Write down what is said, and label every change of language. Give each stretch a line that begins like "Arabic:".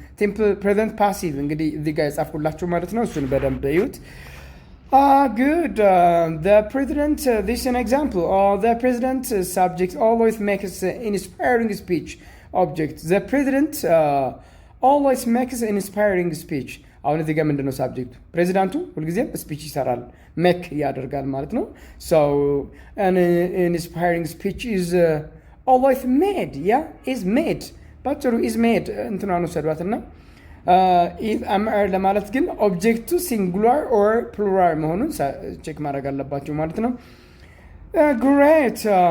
English: simple present passive
Amharic: እንግዲህ እዚህ ጋር የጻፍኩላችሁ ማለት ነው። እሱን በደንብ እዩት። good.
English: The president, this is an example. The president subject always makes inspiring speech. object. The president always makes an inspiring speech.
Amharic: አሁን እዚህ ጋር ምንድነው ሳብጀክቱ? ፕሬዚዳንቱ ሁልጊዜም ስፒች ይሰራል ሜክ ያደርጋል ማለት ነው።
English: so an inspiring speech is always made.
Amharic: is made ባጭሩ is made እንትናኑ ሰዷትና if amr ለማለት ግን ኦብጀክቱ ሲንጉላር or plural መሆኑን ቼክ ማድረግ አለባችሁ ማለት ነው። great.